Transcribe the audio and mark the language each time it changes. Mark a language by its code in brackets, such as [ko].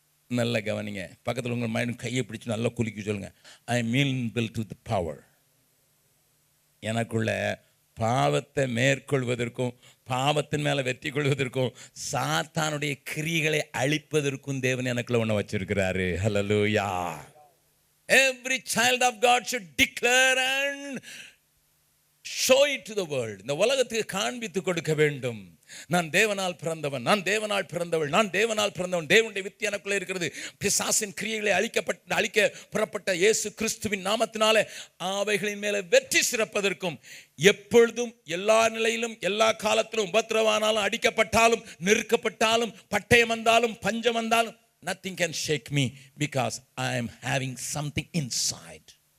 [ta] நல்ல கவனிங்க, பக்கத்தில் உங்கள் மைண்ட் கையை பிடிச்சி நல்லா குலுக்கி சொல்லுங்க, [en] I mean build to the power. [ta] எனக்குள்ள பாவத்தை மேற்கொள்வதற்கும் பாவத்தின் மேலே வெற்றி கொள்வதற்கும் சாத்தானுடைய கிரியைகளை அழிப்பதற்கும் தேவன் எனக்குள்ள ஒன்று வச்சிருக்கிறாரு. ஹல்லேலூயா. [en] Every child of God should declare and show it to the world. [ta] இந்த உலகத்துக்கு காண்பித்து கொடுக்க வேண்டும், நான் தேவனால் பிறந்தவன், நான் தேவனால் பிறந்தவள், நான் தேவனால் பிறந்தவன், தேவனுடைய வித்து எனக்குள்ளே இருக்கிறது. பிசாசின் கிரியைகளை அழிக்க புறப்பட்ட இயேசு கிறிஸ்துவின் நாமத்தினாலே அவைகளின் மேலே வெற்றி சிறப்பதற்கும், எப்பொழுதும் எல்லா நிலையிலும் எல்லா காலத்திலும் உபத்திரவானாலும் அடிக்கப்பட்டாலும் நெருக்கப்பட்டாலும் பட்டயம் வந்தாலும் பஞ்சம் வந்தாலும் [en] nothing can shake me because I am having something inside.